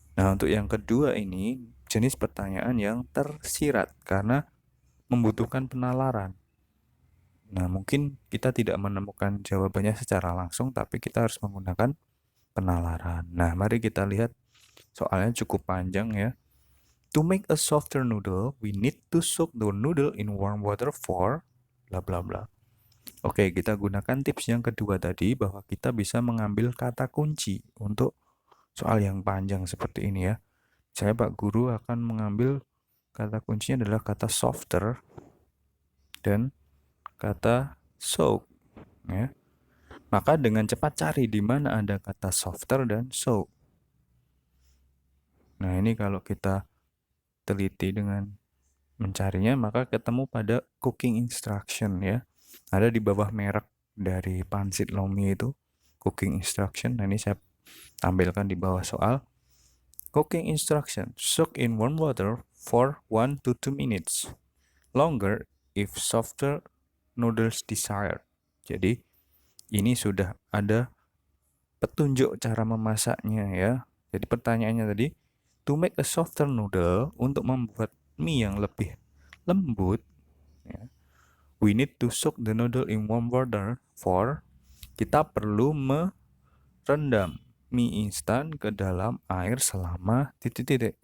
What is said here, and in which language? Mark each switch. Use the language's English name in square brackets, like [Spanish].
[Indonesian] Nah, untuk yang kedua ini jenis pertanyaan yang tersirat karena membutuhkan penalaran. Nah, mungkin kita tidak menemukan jawabannya secara langsung, tapi kita harus menggunakan penalaran. Nah, mari kita lihat soalnya cukup panjang ya. [English] To make a softer noodle, we need to soak the noodle in warm water for bla bla bla. [Indonesian] Oke, kita gunakan tips yang kedua tadi bahwa kita bisa mengambil kata kunci untuk soal yang panjang seperti ini ya. Saya Pak Guru akan mengambil kata kuncinya adalah kata softer dan kata soak ya. Maka dengan cepat cari di mana ada kata softer dan soak. Nah, ini kalau kita teliti dengan mencarinya maka ketemu pada cooking instruction ya. Ada di bawah merek dari Pansit Lomi itu cooking instruction. Nah, ini saya tampilkan di bawah soal. [English] Cooking instruction: soak in warm water for 1 to 2 minutes. Longer if softer noodles desired. [Indonesian] Jadi ini sudah ada petunjuk cara memasaknya ya. Jadi pertanyaannya tadi, [English] to make a softer noodle, [Indonesian] untuk membuat mie yang lebih lembut ya, [English] we need to soak the noodle in warm water for, [Indonesian] kita perlu merendam mie instan ke dalam air selama titik-titik.